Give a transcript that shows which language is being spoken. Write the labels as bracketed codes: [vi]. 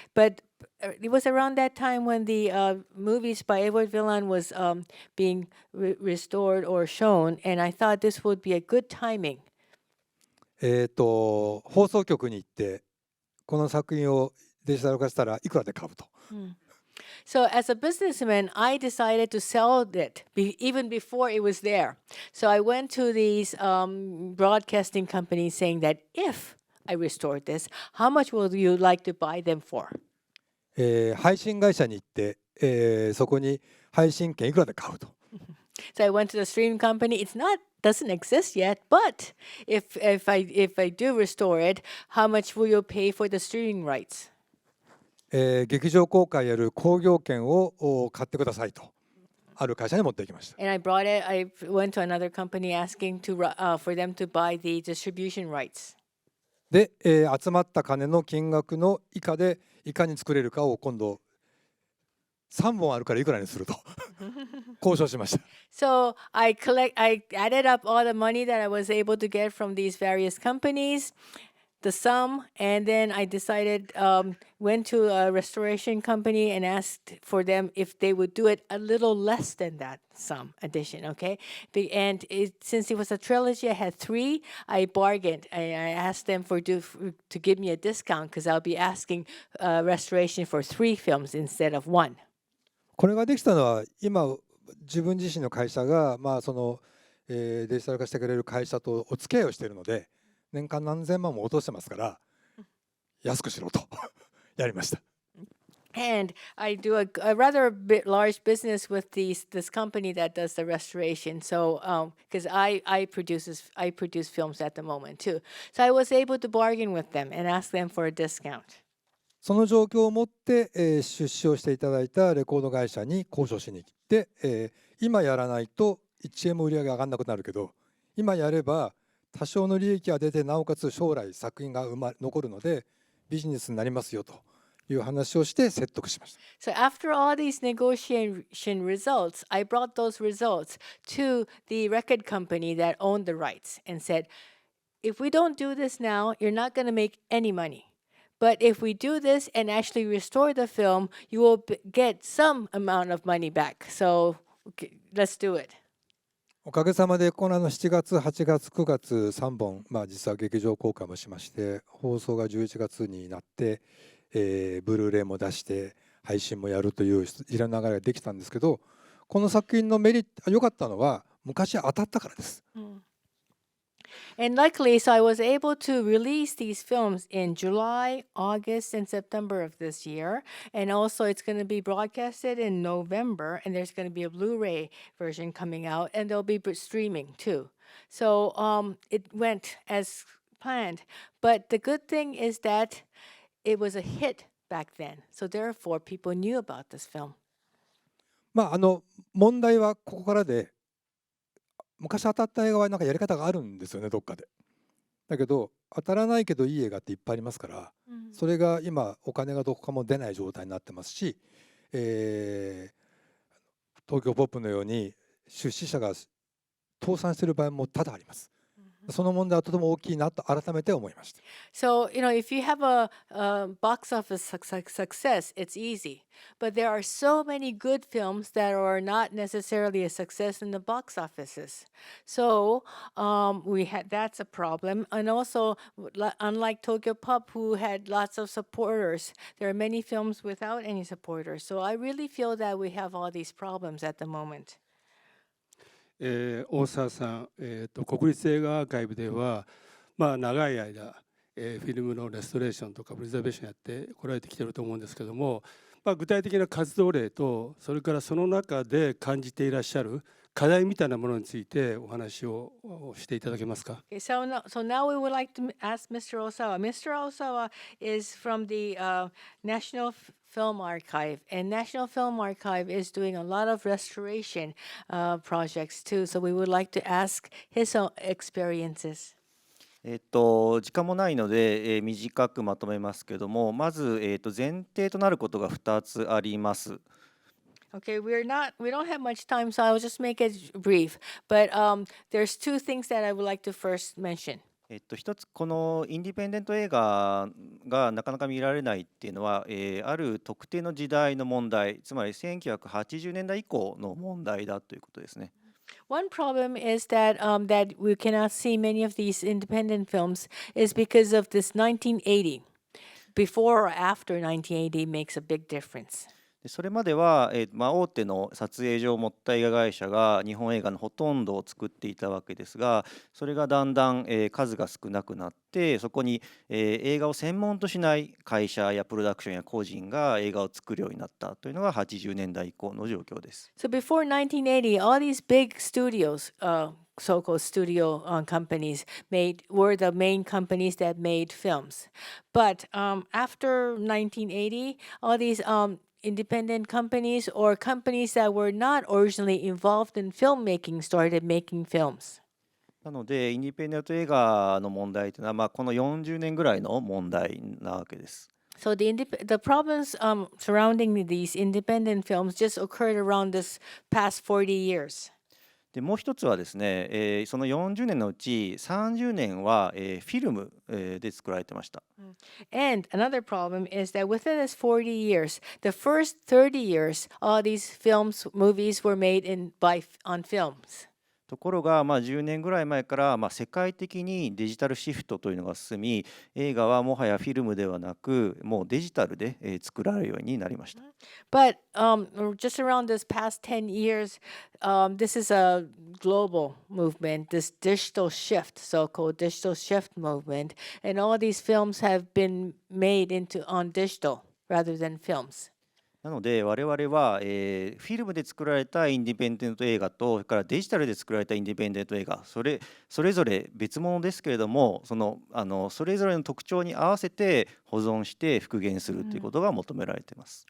[en] But it was around that time when the movies by Edward Villan was being restored or shown, and I thought this would be a good timing. [ja] 放送局に行ってこの作品をデジタル化したらいくらで買うと。 [en] So as a businessman, I decided to sell it even before it was there. So I went to these broadcasting companies saying that if I restored this, how much would you like to buy them for? [ja] 配信会社に行って、そこに配信権いくらで買うと。 [en] So I went to the streaming company. It's doesn't exist yet, but if I do restore it, how much will you pay for the streaming rights? [ja] 劇場公開やる興行権を買ってくださいとある会社に持っていきました。 [en] And I went to another company asking for them to buy the distribution rights. [ja] で、集まった金の金額の以下でいかに作れるかを今度3本あるからいくらにすると交渉しました。 [en] So I added up all the money that I was able to get from these various companies, the sum, and then I decided, went to a restoration company and asked for them if they would do it a little less than that sum addition, okay? And since it was a trilogy, I had 3, I bargained. I asked them to give me a discount because I'll be asking restoration for 3 films instead of 1. [ja] これができたのは今自分自身の会社が、デジタル化してくれる会社とお付き合いをしているので年間何千万も落としてますから安くしろとやりました。 [en] And I do a rather large business with this company that does the restoration. So because I produce films at the moment too. So I was able to bargain with them and ask them for a discount. [ja] その状況をもって、出資をしていただいたレコード会社に交渉しに行って、今やらないと1円も売り上げ上がらなくなるけど今やれば多少の利益が出てなおかつ将来作品が残るのでビジネスになりますよという話をして説得しました。 [en] So after all these negotiation results, I brought those results to the record company that owned the rights and said, if we don't do this now, you're not going to make any money. But if we do this and actually restore the film, you will get some amount of money back. So let's do it. [ja] おかげさまでこの7月、8月、9月3本、実は劇場公開もしまして、放送が11月になって、ブルーレイも出して配信もやるといういろんな流れができたんですけど、この作品のメリット良かったのは昔当たったからです。 [en] And luckily, so I was able to release these films in July, August, and September of this year. And also, it's going to be broadcasted in November, and there's going to be a Blu-ray version coming out, and there'll be streaming too. So it went as planned. But the good thing is that it was a hit back then. So therefore, people knew about this film. [ja] 問題はここからで、昔当たった映画はなんかやり方があるんですよね、どっかで。だけど当たらないけどいい映画っていっぱいありますから、それが今お金がどこかも出ない状態になってますし、東京ポップのように出資者が倒産している場合も多々あります。その問題はとても大きいなと改めて思いました。 [en] So, if you have a box office success, it's easy. But there are so many good films that are not necessarily a success in the box offices. So, that's a problem. And also, unlike Tokyo Pop, who had lots of supporters, there are many films without any supporters. So, I really feel that we have all these problems at the moment. [ja] 大沢さん、国立映画アーカイブでは、長い間、フィルムのレストレーションとかプリザベーションやってこられてきてると思うんですけども、具体的な活動例とそれからその中で感じていらっしゃる課題みたいなものについてお話をしていただけますか。 [en] Okay, so now we would like to ask Mr. Osawa. Mr. Osawa is from the National Film Archive, and National Film Archive is doing a lot of restoration projects too. So we would like to ask his own experiences. [ja] 時間もないので、短くまとめますけども、まず、前提となることが2つあります。 [en] Okay, we don't have much time, so I'll just make it brief. But there's two things that I would like to first mention. [ja] 一つこのインディペンデント映画がなかなか見られないっていうのは、ある特定の時代の問題、つまり1980年代以降の問題だということですね。 [en] One problem is that that we cannot see many of these independent films is because of this 1980. Before or after 1980 makes a big difference. [ja] でそれまでは、大手の撮影所を持った映画会社が日本映画のほとんどを作っていたわけですが、それがだんだん、数が少なくなって、そこに、映画を専門としない会社やプロダクションや個人が映画を作るようになったというのが80年代以降の状況です。 [en] So before 1980, all these big studios, so-called studio companies, were the main companies that made films. But after 1980, all these independent companies or companies that were not originally involved in filmmaking started making films. [ja] なのでインディペンデント映画の問題というのは、この40年ぐらいの問題なわけです。 [en] So the problems surrounding these independent films just occurred around this past 40 years. [ja] でもう一つはですね、その40年のうち30年は、フィルム、で作られてました。 [en] And another problem is that within this 40 years, the first 30 years, all these movies were made on films. [ja] ところが、10年ぐらい前から、世界的にデジタルシフトというのが進み、映画はもはやフィルムではなく、もうデジタルで、作られるようになりました。 [en] But just around this past 10 years, this is a global movement, this digital shift, so-called digital shift movement, and all these films have been made on digital rather than films. [ja] なので我々は、フィルムで作られたインディペンデント映画とそれからデジタルで作られたインディペンデント映画それぞれ別物ですけれどもそれぞれの特徴に合わせて保存して復元するということが求められています。